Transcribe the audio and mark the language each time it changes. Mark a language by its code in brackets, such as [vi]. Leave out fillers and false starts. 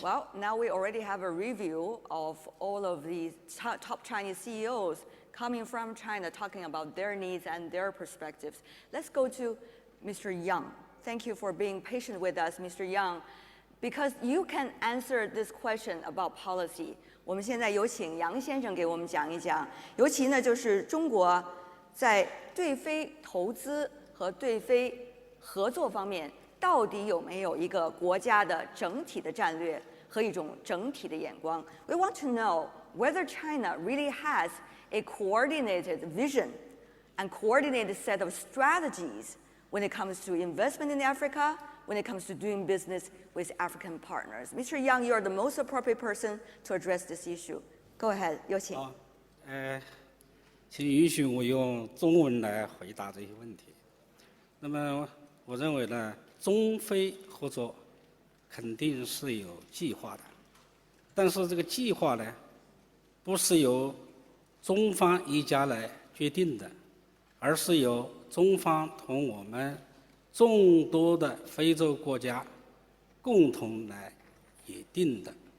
[en] Well, now we already have a review of all of these top Chinese CEOs coming from China, talking about their needs and their perspectives. Let's go to Mr. Yang. Thank you for being patient with us, Mr. Yang, because you can answer this question about policy. [zh] 我们现在有请杨先生给我们讲一讲，尤其呢就是中国在对非投资和对非合作方面，到底有没有一个国家的整体的战略和一种整体的眼光 ？ [en] We want to know whether China really has a coordinated vision and coordinated set of strategies when it comes to investment in Africa, when it comes to doing business with African partners. Mr. Yang, you are the most appropriate person to address this issue. Go ahead, [zh] 有请。请允许我用中文来回答这些问题。那么，我认为呢，中非合作肯定是有计划的，但是这个计划呢，不是由中方一家来决定的，而是由中方同我们众多的非洲国家共同来拟定的。